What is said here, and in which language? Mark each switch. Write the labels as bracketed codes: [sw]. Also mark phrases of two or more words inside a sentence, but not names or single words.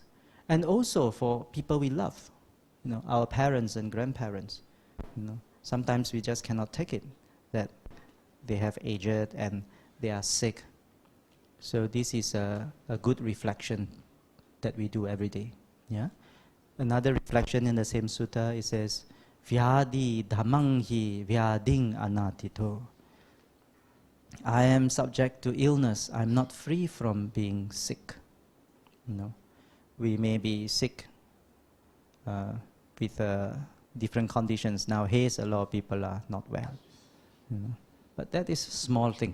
[en] And also for people we love, our parents and grandparents. Sometimes we just cannot take it, that they have aged and they are sick. So this is a good reflection that we do every day. Yeah. Another reflection in the same sutta, it says, [pi] Vyadi dhammanghi vyading anatito. [en] I am subject to illness. I'm not free from being sick. We may be sick with different conditions. Nowadays, a lot of people are not well. But that is a small thing.